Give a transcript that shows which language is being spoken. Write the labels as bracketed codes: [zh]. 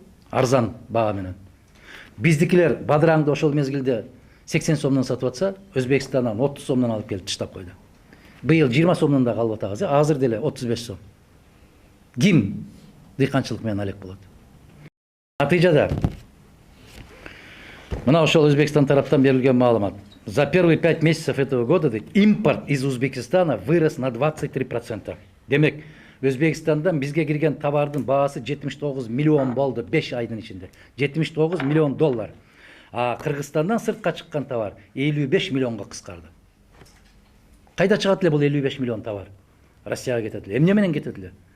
[ky] Арзан баа менен. Биздикилер бадыраңды ошол мезгилде 80 сомдон сатып атса, Өзбекстандан 30 сомдон алып келип таштап койду. Быйыл 20 сомдон да калып атабыз, азыр деле 35 сом. Ким дыйканчылык менен алек болот? Натыйжада мына ошол Өзбекстан тараптан берилген маалымат. [ru] За первые 5 месяцев этого года импорт из Узбекистана вырос на 23%. [ky] Демек, Өзбекстандан бизге кирген товардын баасы 79 миллион болду 5 айдын ичинде. 79 миллион доллар. А Кыргызстандан сыртка чыккан товар 55 миллионго кыскарды. Кайда чыгат эле бул 55 миллион товар? Россияга кетет эле. Эмне менен кетет эле?